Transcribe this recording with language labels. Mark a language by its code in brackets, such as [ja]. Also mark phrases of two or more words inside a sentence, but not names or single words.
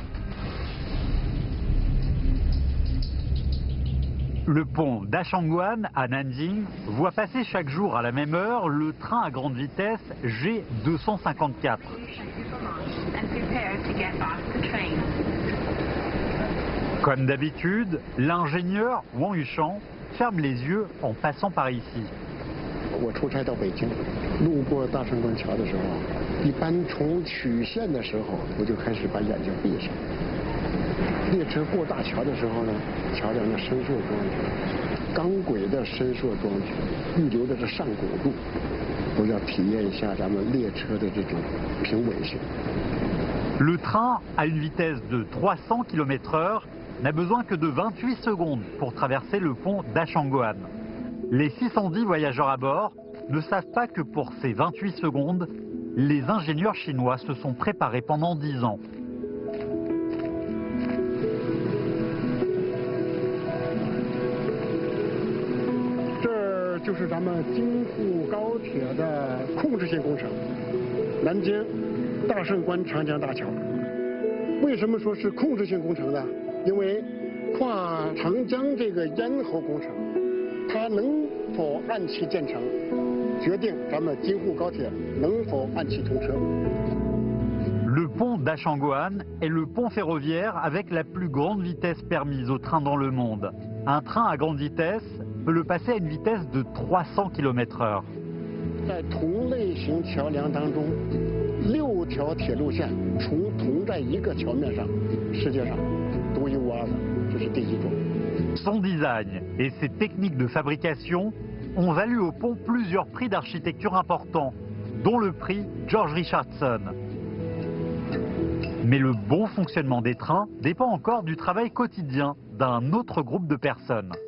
[fr] Le pont d'Ashangguan à Nanjing voit passer chaque jour à la même heure le train à grande vitesse G254. Comme d'habitude, l'ingénieur Wang Yushang ferme les yeux en passant par ici. [zh] 我出差到北京，路过大胜关桥的时候，一般从曲线的时候，我就开始把眼睛闭上。列车过大桥的时候呢，桥梁的伸缩装置、钢轨的伸缩装置、预留的这上拱柱，我要体验一下咱们列车的这种平稳性。 [fr] Le train, à une vitesse de 300 km/h, n'a besoin que de 28 secondes pour traverser le pont d'Ashangguan. Les 610 voyageurs à bord ne savent pas que pour ces 28 secondes, les ingénieurs chinois se sont préparés pendant 10 ans. [zh] C'est 咱们京沪高铁的控制性工程，南京大胜关长江大桥。为什么说是控制性工程呢？因为跨长江这个咽喉工程，它能否按期建成，决定咱们京沪高铁能否按期通车。 [fr] Le pont d'Ashangguan est le pont ferroviaire avec la plus grande vitesse permise aux trains dans le monde. Un train à grande vitesse peut le passer à une vitesse de 300 km/h. [zh] 在同类型桥梁当中，6条铁路线同在一个桥面上，世界上独一无二的，这是第一种。 [fr] Son design et ses techniques de fabrication ont valu au pont plusieurs prix d'architecture importants, dont le prix George Richardson. Mais le bon fonctionnement des trains dépend encore du travail quotidien d'un autre groupe de personnes.